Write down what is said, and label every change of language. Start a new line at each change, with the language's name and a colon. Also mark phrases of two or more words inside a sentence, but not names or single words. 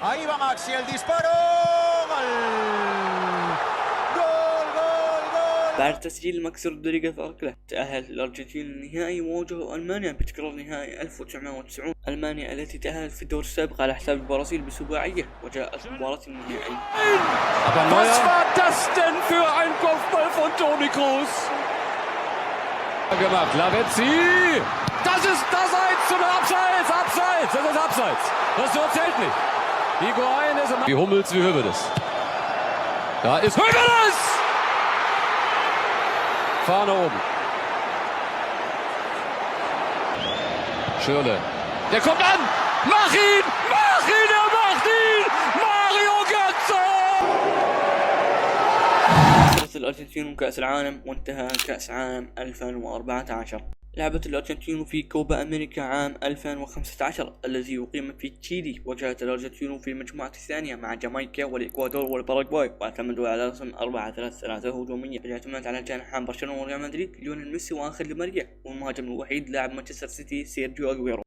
Arabic: بعد تسجيل ماكسي رودريغيز الركلة تأهل الأرجنتين للنهائي، وواجهوا ألمانيا بتكرار نهائي 1990. ألمانيا التي تأهلت في الدور السابق على حساب البرازيل بسباعية، وجاءت مباراة النهائي.
German: gemacht. Lavezzi! Das ist das 1 und Abseits! Abseits! Das ist Abseits! Das Tor zählt nicht. Higuaín ist wie Hummels, wie Höwedes. Da ist Höwedes! Vorne oben. Schürrle. Der kommt an! Mach ihn! Mach ihn! Er macht ihn! Mario Götze!
Arabic: الأرجنتين كأس العالم، وانتهى كأس عام 2014. لعبت الأرجنتين في كوبا أمريكا عام 2015 الذي أقيم في تشيلي، وجاءت الأرجنتين في المجموعة الثانية مع جامايكا والإكوادور والباراغواي، واعتمدوا على رسم 4-3-3 هجومية، اعتمدت على جناحان برشلونة وريال مدريد ليونيل ميسي وآنخيل دي ماريا، والمهاجم الوحيد لاعب مانشستر سيتي سيرجيو أغويرو.